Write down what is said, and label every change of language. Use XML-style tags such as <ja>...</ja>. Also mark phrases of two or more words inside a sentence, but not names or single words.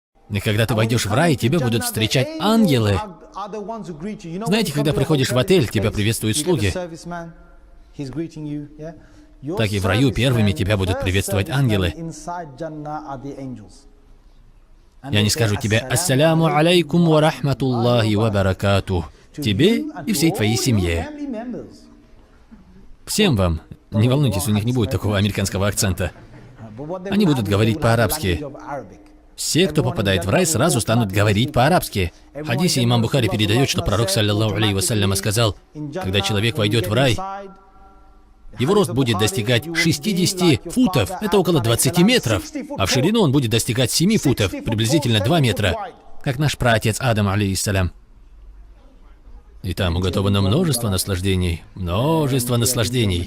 <ru>И когда ты войдешь в рай, тебя будут встречать ангелы. Знаете, когда приходишь в отель, тебя приветствуют слуги. Так и в раю первыми тебя будут приветствовать ангелы. И они скажут тебе:</ru> <ar>«السلام عليكم ورحمة الله وبركاته».</ar> <ru>Тебе и всей твоей семье. Всем вам. Не волнуйтесь, у них не будет такого американского акцента. Они будут говорить по-арабски. Все, кто попадает в рай, сразу станут говорить по-арабски. В хадисе имам Бухари передает, что пророк,</ru> <ar>صلى الله عليه وسلم,</ar> <ru>сказал: когда человек войдет в рай, его рост будет достигать 60 футов, это около 20 метров, а в ширину он будет достигать 7 футов, приблизительно 2 метра, как наш праотец Адам, алейхиссалям. И там уготовано множество наслаждений, множество наслаждений.</ru>